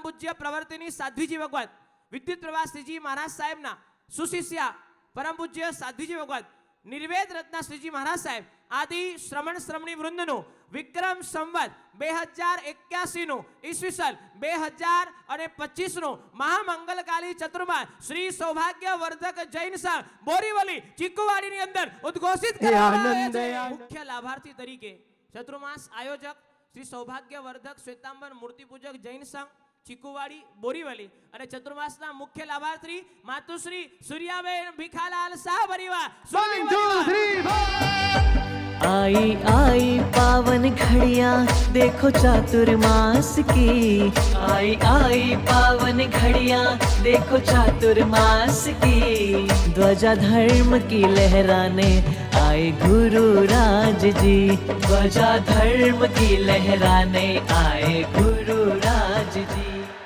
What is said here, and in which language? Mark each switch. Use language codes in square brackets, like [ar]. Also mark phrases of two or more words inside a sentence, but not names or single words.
[gu] પૂજ્ય પ્રવર્તિની સાધ્વીજી ભગવાન વિદ્યુત પ્રવાસીજી મહારાજ સાહેબ ના સુશિષ્યા પરમ પૂજ્ય સાધ્વીજી ભગવાન નિર્વેદ રત્ના શ્રીજી મહારાજ સાહેબ આદિ શ્રમણ શ્રમણી વૃંદનો વિક્રમ સંવત 2081 નો ઈસ્વીસન 2025 નો મહામંગલકાલી ચતુર્માસ શ્રી સૌભાગ્યવર્ધક જૈન સંઘ બોરીવલી ચિક્કુવાડી ની અંદર ઉદ્ઘોષિત કરવામાં મુખ્ય લાભાર્થી તરીકે ચતુર્માસ આયોજક શ્રી સૌભાગ્યવર્ધક શ્વેતાંબર મૂર્તિ પૂજક જૈન સંઘ चिक्कुवाड़ी बोरीवली અને ચતુર્માસના મુખ્ય લાભાર્થી માતુશ્રી સૂર્યાબેન ભીખાલાલ શાહ પરિવાર સ્વામી 1 2 3 [hi] आई आई पावन घड़िया देखो चातुर्मास की, आई आई पावन घड़िया देखो चातुर्मास की, ध्वजा धर्म की लहराने आए गुरु राज जी, ध्वजा धर्म की लहराने आए गुरु राज जी।